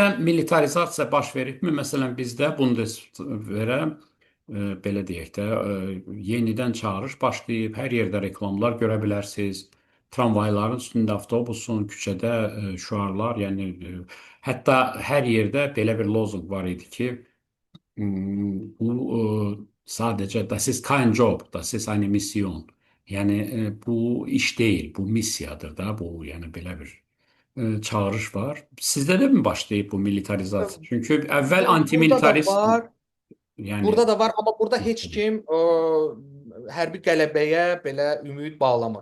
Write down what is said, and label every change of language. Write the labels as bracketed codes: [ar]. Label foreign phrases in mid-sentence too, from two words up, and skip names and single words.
[az] sizdə militarizasiya baş veribmi? Məsələn, bizdə Bundeswehrə belə deyək də, yenidən çağırış başlayıb, hər yerdə reklamlar görə bilərsiniz. Tramvayların üstündə, avtobusun, küçədə şüarlar, yəni hətta hər yerdə belə bir lozunq var idi ki, bu sadəcə [de] das ist kein Job, das ist eine Mission. [az] Yəni bu iş deyil, bu missiyadır da, bu yəni belə bir çağırış var. Sizdə də mi başlayıb bu militarizasiya? Çünki əvvəl Burada da antimilitarist, var. yəni Burada da var, amma burada heç kim hərbi qələbəyə belə ümid bağlamır.